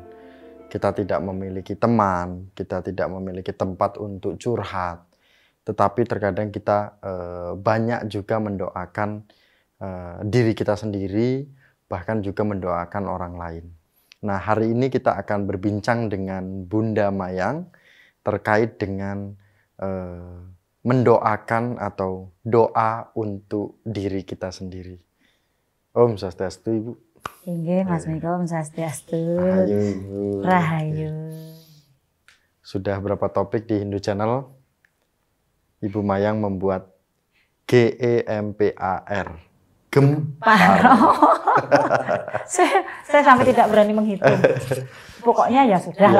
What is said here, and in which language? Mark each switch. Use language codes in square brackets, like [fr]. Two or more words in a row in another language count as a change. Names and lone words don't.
[id] Kita tidak memiliki teman, kita tidak memiliki tempat untuk curhat, tetapi terkadang kita banyak juga mendoakan diri kita sendiri, bahkan juga mendoakan orang lain. Nah, hari ini kita akan berbincang dengan Bunda Mayang terkait dengan mendoakan atau doa untuk diri kita sendiri. [sa] Om Swastiastu, Ibu. Inggih, Mas Miko, Om Swastiastu. [id] Rahayu, Ibu. Rahayu. Sudah berapa topik di Hindu Channel? Ibu Mayang membuat GEMPAR. Gempar. saya sampai tidak berani menghitung. Pokoknya ya sudahlah.